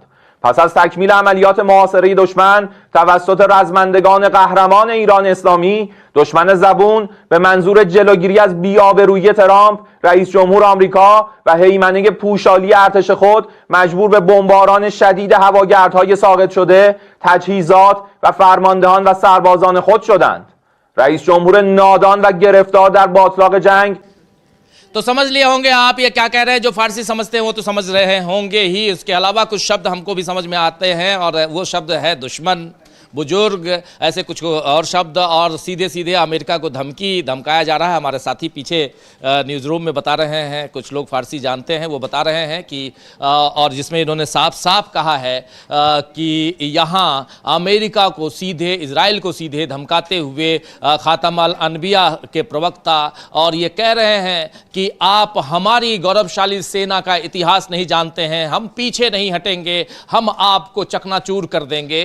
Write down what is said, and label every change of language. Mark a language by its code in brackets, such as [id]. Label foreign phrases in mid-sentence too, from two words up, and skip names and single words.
[fa] پس از تکمیل عملیات محاصره دشمن توسط رزمندگان قهرمان ایران اسلامی، دشمن زبون به منظور جلوگیری از بی‌آبرویی ترامپ رئیس جمهور آمریکا و هیمنه پوشالی ارتش خود مجبور به بمباران شدید هواگردهای ساقط شده، تجهیزات و فرماندهان و سربازان خود شدند. رئیس جمهور نادان و گرفتار در باطلاق جنگ. [hi] तो समझ लिए होंगे आप ये क्या कह रहे हैं। जो फारसी समझते हैं वो तो समझ रहे होंगे ही, इसके अलावा कुछ शब्द हमको भी समझ में आते हैं और वो शब्द है दुश्मन, बुजुर्ग, ऐसे कुछ और शब्द, और सीधे सीधे अमेरिका को धमकाया जा रहा है। हमारे साथी पीछे न्यूज़ रूम में बता रहे हैं, कुछ लोग फारसी जानते हैं, वो बता रहे हैं कि और जिसमें इन्होंने साफ साफ कहा है कि यहाँ अमेरिका को सीधे, इजराइल को सीधे धमकाते हुए खातम अल अनबिया के प्रवक्ता और ये कह रहे हैं कि आप हमारी गौरवशाली सेना का इतिहास नहीं जानते हैं, हम पीछे नहीं हटेंगे, हम आपको चकनाचूर कर देंगे।